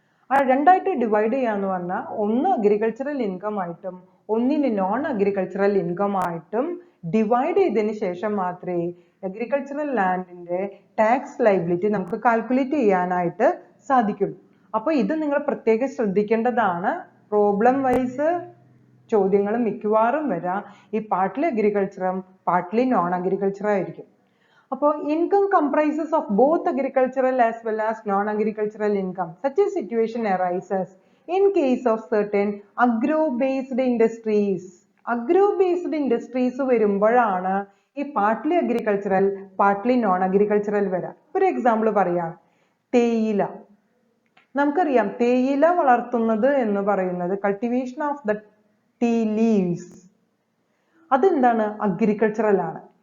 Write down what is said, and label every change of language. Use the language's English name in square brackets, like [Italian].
[Malayalam] ആ രണ്ടായിട്ട് ഡിവൈഡ് ചെയ്യാന്ന് പറഞ്ഞാൽ ഒന്ന് അഗ്രികൾച്ചറൽ ഇൻകം ആയിട്ടും ഒന്നിന് നോൺ അഗ്രികൾച്ചറൽ ഇൻകം ആയിട്ടും ഡിവൈഡ് ചെയ്തതിന് ശേഷം മാത്രമേ അഗ്രികൾച്ചറൽ ലാൻഡിന്റെ ടാക്സ് ലയബിലിറ്റി നമുക്ക് കാൽക്കുലേറ്റ് ചെയ്യാനായിട്ട് സാധിക്കുള്ളൂ. അപ്പൊ ഇത് നിങ്ങൾ പ്രത്യേകം ശ്രദ്ധിക്കേണ്ടതാണ്. പ്രോബ്ലം വൈസ് ചോദ്യങ്ങൾ മിക്കവാറും വരാം ഈ പാർട്ട്ലി അഗ്രികൾച്ചറും പാർട്ട്ലി നോൺ അഗ്രികൾച്ചറും ആയിരിക്കും. [English] അപ്പോൾ income comprises of both agricultural as well as non-agricultural income. Such a situation arises in case of certain agro-based industries. [Malayalam] Agro-based industries വരുമ്പോഴാണ് ഈ partly agricultural partly non agricultural വരാം. ഒരു എക്സാമ്പിൾ പറയാം, തേയില. നമുക്കറിയാം തേയില വളർത്തുന്നത് എന്ന് പറയുന്നത് [English] cultivation of the tea leaves, [Malayalam] അതെന്താണ്? അഗ്രികൾച്ചറൽ ആണ്.